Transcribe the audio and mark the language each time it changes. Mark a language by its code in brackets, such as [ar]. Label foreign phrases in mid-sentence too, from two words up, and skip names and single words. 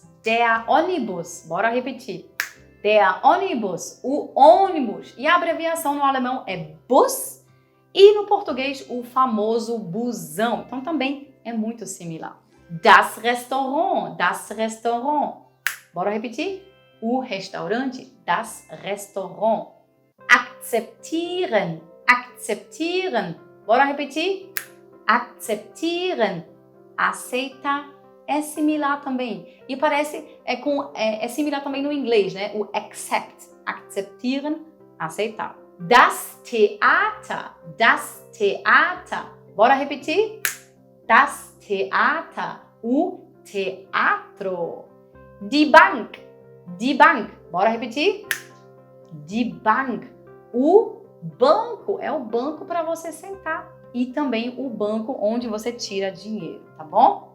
[de] Der Ônibus. [pt] Bora repetir. [de] Der Ônibus. [pt] O ônibus. E a abreviação no alemão é Bus. E no português, o famoso busão. Então também é muito similar. [de] Das Restaurant. Das Restaurant. [pt] Bora repetir? O restaurante. [de] Das Restaurant. Akzeptieren. Akzeptieren. [pt] Bora repetir? Akzeptieren. Aceitar. É similar também. E parece, é similar também no inglês, né? O accept. Akzeptieren. Aceitar. [de] Das Theater. Das Theater. [pt] Bora repetir? [de] Das Theater. [pt] O teatro. [de] Die Bank. Die Bank. [pt] Bora repetir? [de] Die Bank. [pt] O banco é o banco para você sentar e também o banco onde você tira dinheiro, tá bom?